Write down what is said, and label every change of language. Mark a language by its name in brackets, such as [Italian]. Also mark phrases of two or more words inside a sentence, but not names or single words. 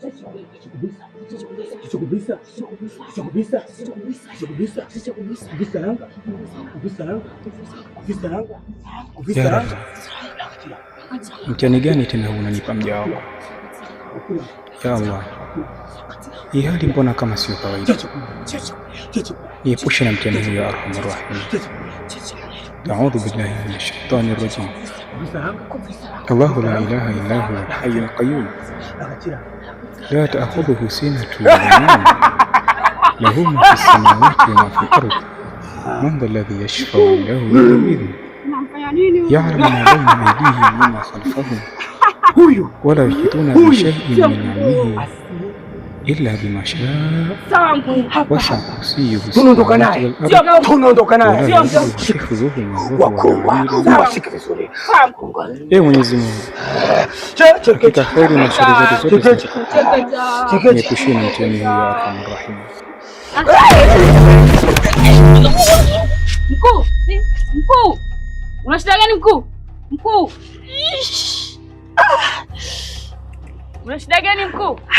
[Swahili] Mtihani gani tena unanipa mja wako? [Arabic] يا الله, [Swahili] hii hali mbona kama sio kawaida? Niepushe na mtihani huu [Arabic] يا أرحم الراحمين. أعوذ بالله من الشيطان الرجيم. الله لا إله إلا هو الحي القيوم. لا تأخذه سنة ولا نوم. له ما في السماوات وما في الأرض. من ذا الذي يشفع له إلا بإذنه. يعلم ما بين أيديهم وما خلفهم ولا يحيطون بشيء من علمه إلا بما شاء وسع كرسيه السماوات والأرض ولا يؤوده حفظهما وهو العلي العظيم. [Swahili] Mwenyezi Mungu, katika kheri na shari zote niepushie na mtihani huu [Arabic] يا أرحم الراحمين. [Swahili] Mkuu! Una shida gani mkuu? Mkuu! Una shida gani mkuu?